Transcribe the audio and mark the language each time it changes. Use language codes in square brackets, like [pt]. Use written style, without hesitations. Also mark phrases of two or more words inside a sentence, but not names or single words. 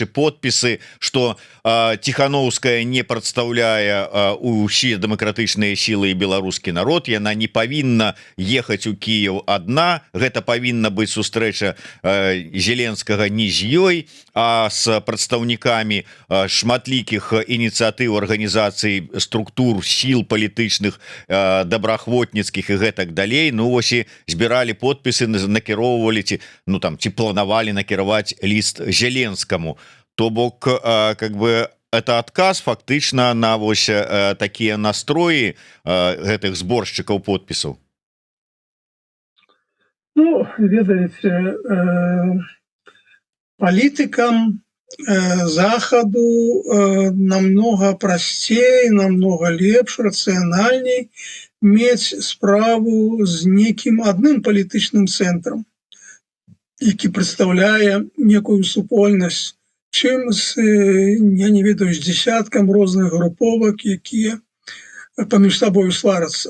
[be] подпісы, што Ціхановская не прадстаўляе усе дэмакратычныя сілы і беларускі народ, яна не павінна ехаць у Кіеў адна, гэта павінна быць сустрэча Зеленскага не з ёй, а з прадстаўнікамі шматлікіх ініцыятыў, арганізацый, структур, сіл палітычных, добраахвотніцкіх і гэтак далей. Ну вось і збіралі подпісы, накіроўвалі ці планавалі накіраваць ліст Зеленскаму. То бок [ru] как бы это [be] адказ фактычна на вось такія настроі гэтых зборшчыкаў подпісаў. Ну, ведаеце, палітыкам захаду намнога прасцей, намнога лепш, рацыянальней мець справу з нейкім адным палітычным цэнтрам, які прадстаўляе некую супольнасць, чым я не ведаю, з дзесяткам розных груповак, якія паміж сабою сварацца.